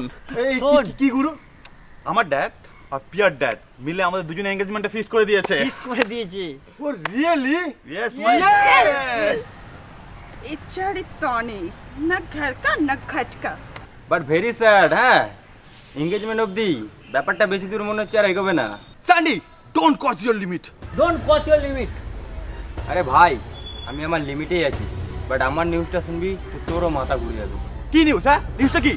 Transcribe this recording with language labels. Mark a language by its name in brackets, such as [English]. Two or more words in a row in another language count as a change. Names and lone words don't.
[Bangla] এই কি গুরু? আমার ড্যাড আর পিয়ার ড্যাড মিলে আমাদের দুজনে [English] engagement fix [Bangla] করে দিয়েছে। করে দিয়েছি। [English] Oh really? [Bangla] ইয়েস [Hindi] इच्छारी तोने न घर का न घट का। [English] But very sad. [Bangla] হ্যাঁ, এঙ্গেজমেন্ট অবধি ব্যাপারটা বেশি দূর মনে হচ্ছে আর এগোবে না। [English] Sandy, don't cross your limit. Don't cross your limit. [Bangla] আরে ভাই, আমি আমার লিমিটেই আছি, বাট আমার নিউজটা শুনবি তো তোরও মাথা ঘুরে যাবে। কি নিউজ? হ্যাঁ নিউজটা কি?